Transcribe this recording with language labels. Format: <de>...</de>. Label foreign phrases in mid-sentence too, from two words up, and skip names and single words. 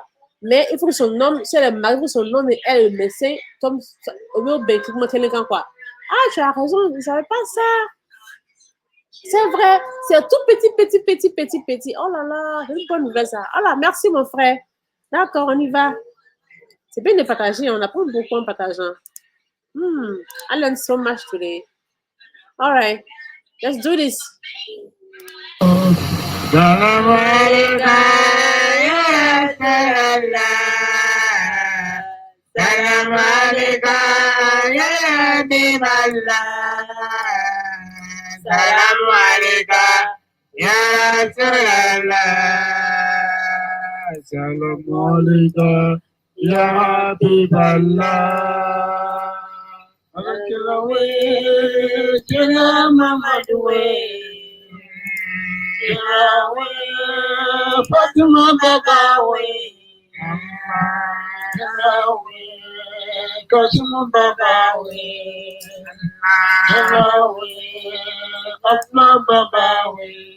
<fr>Mais il faut que son homme, si elle est mariée, son homme et elle, le médecin, comme au mieux, quoi. Ah, tu as raison, je ne savais pas ça. C'est vrai, c'est tout petit. Oh là là, c'est une bonne nouvelle ça. Oh là, merci mon frère. D'accord, on y va. C'est bien de partager, on apprend beaucoup en partageant.</fr> <en>I learned so much today. All right, let's do this.</en> <ar>سلام عليكم يا رسول الله. سلام عليكم يا حبيب الله. سلام عليكم يا رسول الله. سلام عليكم يا حبيب الله. Alakilawe, kila Muhammadwe. Kilawe, Fatima Babawe. Kilawe, Kasimu Babawe. Kilawe, Fatma Babawe.</ar>